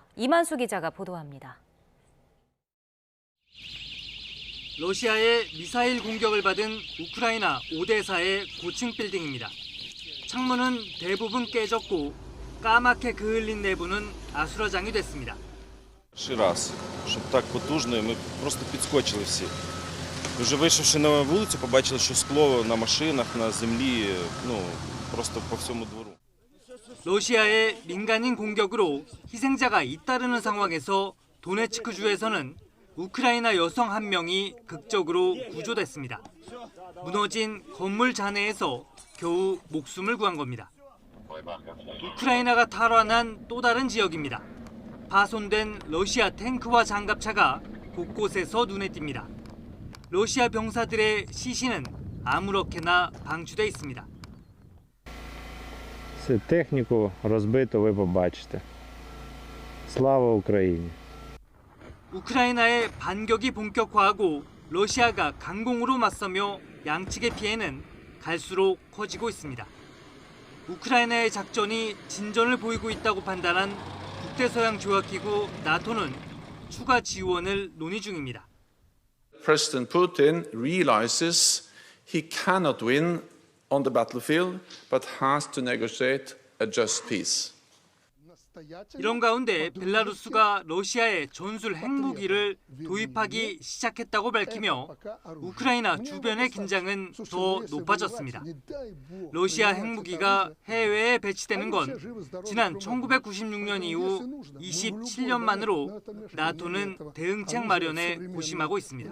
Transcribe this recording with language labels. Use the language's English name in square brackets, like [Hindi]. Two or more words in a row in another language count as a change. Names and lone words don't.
[Korean] 이만수 기자가 보도합니다. 러시아의 미사일 공격을 받은 우크라이나 오데사의 고층 빌딩입니다. 창문은 대부분 깨졌고 까맣게 그을린 내부는 아수라장이 됐습니다. [Ukrainian] раз, щоб так потужно, і ми просто підскочили всі. Вже вийшовши на вулицю, побачили, що скло на машинах, на землі, просто по всьому двору. [Korean] 러시아의 민간인 공격으로 희생자가 잇따르는 상황에서 도네츠크주에서는 우크라이나 여성 한 명이 극적으로 구조됐습니다. 무너진 건물 잔해에서 겨우 목숨을 구한 겁니다. 우크라이나가 탈환한 또 다른 지역입니다. 파손된 러시아 탱크와 장갑차가 곳곳에서 눈에 띕니다. 러시아 병사들의 시신은 아무렇게나 방치돼 있습니다. [Ukrainian] Це техніку розбито, ви побачите. Слава Україні! [Korean] 우크라이나의 반격이 본격화하고 러시아가 강공으로 맞서며 양측의 피해는 갈수록 커지고 있습니다. 우크라이나의 작전이 진전을 보이고 있다고 판단한 북대서양 조약기구 나토는 추가 지원을 논의 중입니다. [English] President Putin realizes he cannot win on the battlefield, but has to negotiate a just peace. [Korean] 이런 가운데 벨라루스가 러시아에 전술 핵무기를 도입하기 시작했다고 밝히며 우크라이나 주변의 긴장은 더 높아졌습니다. 러시아 핵무기가 해외에 배치되는 건 지난 1996년 이후 27년 만으로 나토는 대응책 마련에 고심하고 있습니다.